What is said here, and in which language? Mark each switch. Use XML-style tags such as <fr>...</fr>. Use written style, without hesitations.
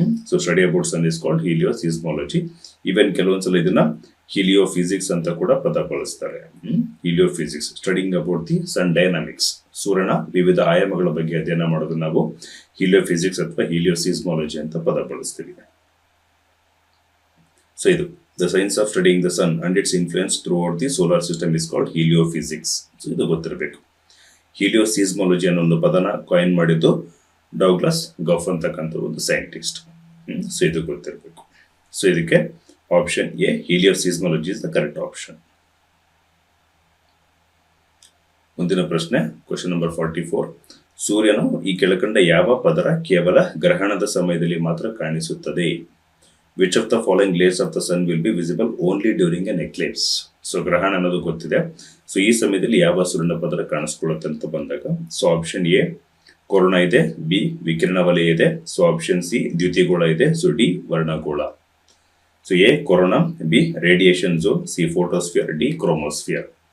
<en>So study about sun is called helioseismology. Even</en> <kn>ಕೆಲವೊಂದ್ಸಲ ಇದನ್ನ ಹೀಲಿಯೋಫಿಸಿಕ್ಸ್ ಅಂತ ಕೂಡ ಪದ ಬಳಸ್ತಾರೆ. ಹೀಲಿಯೋಫಿಸಿಕ್ಸ್,</kn> <en>studying about the sun dynamics,</en> <kn>ಸೂರ್ಯನ ವಿವಿಧ ಆಯಾಮಗಳ ಬಗ್ಗೆ ಅಧ್ಯಯನ ಮಾಡೋದು ನಾವು ಹೀಲಿಯೋಫಿಸಿಕ್ಸ್ ಅಥವಾ ಹೀಲಿಯೋಸಿಸ್ಮಾಲಜಿ ಅಂತ ಪದ ಬಳಸ್ತೀವಿ.</kn> <en>So ಇದು the science of studying the sun and its influence throughout the solar system is called heliophysics.</en> <kn>So ಇದು ಗೊತ್ತಿರಬೇಕು. ಹೀಲಿಯೋಸಿಸ್ಮಾಲಜಿ ಅನ್ನೋ ಒಂದು ಪದನ ಕಾಯಿನ್ ಮಾಡಿದ್ದು ಡೌಗ್ಲಾಸ್ ಗಫ್ ಅಂತಕ್ಕಂಥ ಒಂದು ಸೈಂಟಿಸ್ಟ್. ಸೊ ಇದು ಗೊತ್ತಿರಬೇಕು.</kn> <en>So ಇದಕ್ಕೆ option A helioseismology is the correct option.</en> <kn>ಮುಂದಿನ ಪ್ರಶ್ನೆ, ಕ್ವಶನ್ ನಂಬರ್ 44. ಸೂರ್ಯನು ಈ ಕೆಳಕಂಡ ಯಾವ ಪದರ ಕೇವಲ ಗ್ರಹಣದ ಸಮಯದಲ್ಲಿ ಮಾತ್ರ ಕಾಣಿಸುತ್ತದೆ?</kn> <en>Which of the following layers of the sun will be visible only during an eclipse?</en> <kn>So ಗ್ರಹಣ ಅನ್ನೋದು ಗೊತ್ತಿದೆ. ಸೊ ಈ ಸಮಯದಲ್ಲಿ ಯಾವ ಸೂರ್ಯನ ಪದರ ಕಾಣಿಸ್ಕೊಳ್ಳುತ್ತೆ ಅಂತ ಬಂದಾಗ, ಸೊ ಆಪ್ಷನ್ ಎ ಕೊರೋನಾ ಇದೆ, ಬಿ ವಿಕಿರಣ ವಲಯ ಇದೆ, ಸೊ ಆಪ್ಷನ್ ಸಿ ದ್ಯುತಿಗೋಳ ಇದೆ, so D ವರ್ಣಗೋಳ.</kn> <en>So A corona, B radiation zone, C photosphere, D chromosphere.</en>